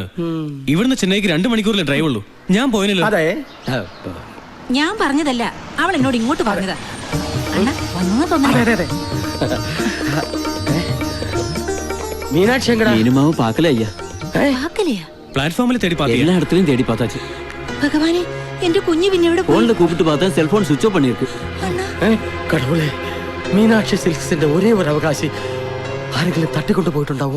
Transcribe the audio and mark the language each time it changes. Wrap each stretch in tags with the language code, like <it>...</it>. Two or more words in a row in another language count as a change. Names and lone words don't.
<ml>ഇവിടുന്ന് ചെന്നൈക്ക് 2 മണിക്കൂറിലെ ഡ്രൈവ് ഉള്ളൂ. ഞാൻ പോയനല്ലോ. അതെ, ഞാൻ പറഞ്ഞതല്ല, അവൾ എന്നോട് ഇങ്ങോട്ട് പറഞ്ഞതാ. അണ്ണ വന്നു തോന്നുന്നു. മീനാക്ഷി പ്ലാറ്റ്ഫോമിൽ തേടി</ml> <ta>எல்லா தேடி பார்த்தாச்சு.</ta> <ml>ഭഗവാനെ, എന്റെ കുഞ്ഞു പിന്നെ എവിടെ പോയി?</ml> <ta>போன்ல கூப்பிட்டு பார்த்தா</ta> <en>cellphone switch off</en> <ta>பண்ணிருக்கு.</ta> <ml>കടവുളെ, മീനാക്ഷി സിൽക്സിന്റെ ഒരേ ഒരു അവകാശി ആരെങ്കിലും തട്ടിക്കൊണ്ടു പോയിട്ടുണ്ടാവോ?</ml>